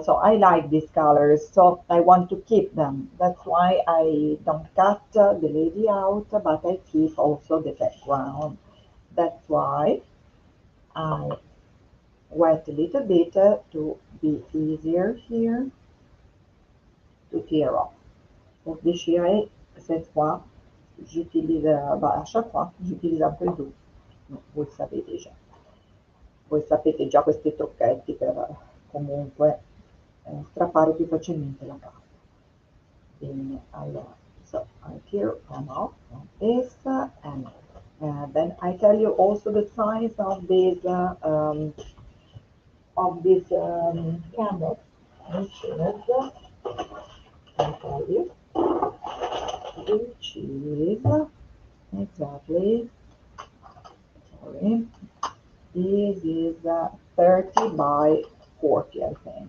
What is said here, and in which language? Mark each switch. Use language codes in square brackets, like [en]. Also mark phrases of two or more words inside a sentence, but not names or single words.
[en] So I like these colors, so I want to keep them. That's why I don't cut the lady out, but I keep also the background. That's why I wet a little bit to be easier here to tear off. [fr] Pour déchirer cette fois, j'utilise, à chaque fois, j'utilise un peu d'eau. [it] Voi sapete già. Voi sapete già questi trucchetti per comunque strappare più facilmente la carta. Bene, allora, [en] so I tear them off like this, and then I tell you also the size of this canvas, which is, I tell you, which is exactly, sorry, this is 30 by 40, I think.